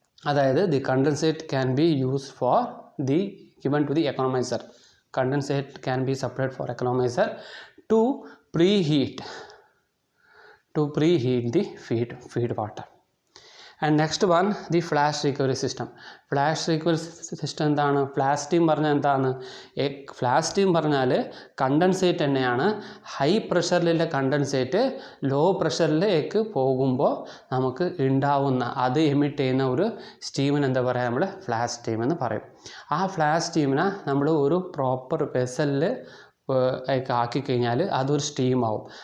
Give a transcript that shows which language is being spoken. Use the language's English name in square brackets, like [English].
[English] അതായത് the condensate can be use for the given to the economizer. Condensate can be separated for economizer to preheat the feed water. And next one, the flash recovery system. Flash recovery system [Malayalam] എന്താണ്? Flash steam പറഞ്ഞാൽ എന്താണ്? Flash steam പറഞ്ഞാൽ condensate തന്നെയാണ്. High പ്രഷറിലുള്ള condensate law പ്രഷറിലേക്ക് പോകുമ്പോൾ നമുക്ക് ഉണ്ടാവുന്ന അത് emit ചെയ്യുന്ന ഒരു സ്റ്റീമിന് എന്താ പറയുക? നമ്മൾ ഫ്ലാഷ് സ്റ്റീം എന്ന് പറയും. ആ ഫ്ലാഷ് സ്റ്റീമിനെ നമ്മൾ ഒരു പ്രോപ്പർ വെസലിൽ ആക്കിക്കഴിഞ്ഞാൽ അതൊരു സ്റ്റീമാവും.